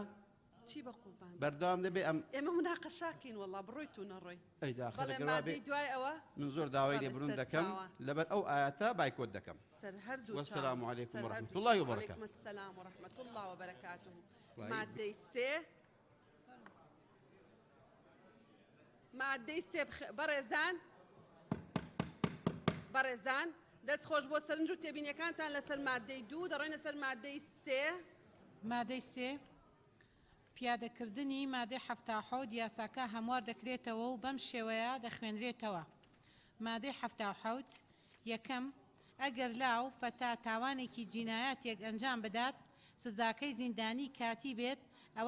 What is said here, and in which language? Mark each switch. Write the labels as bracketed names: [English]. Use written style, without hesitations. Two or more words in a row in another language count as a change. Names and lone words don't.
[Central Kurdish] چی بەقوربان بەردەوام دەبێ ئێمە مناقەشاکەین وەڵا بڕۆیت و نەڕۆی ئەی مادەی دوای ئەوە من زۆر داوای لێبڕون دەکەم لەبەر ئەو ئاەتە بايكوت دەکەم سەر هەردوو [Arabic] والسلام عليكم ورحمة الله وبركاته وعليكم السلام ورحمة الله وبركاته [Central Kurdish] مادەی سێ مادەی سێ بەڕێزان دەست خۆش بۆ سەرنج و تێبینیەکانتان لەسەر مادەی دوو دەڕێنە سەر مادەی سێ مادەی سێ پیادەکردنی مادەی حەفتاحەوت یاساکە هەموار دەکرێتەوە و بەم شێوەیە دەخوێنرێتەوە مادەی حەفتاحەوت یەکەم ئەگەر لاو فەتا تاوانێکی جینایەتێک ئەنجام بدات سزاکەی زیندانی کاتی بێت ئەوە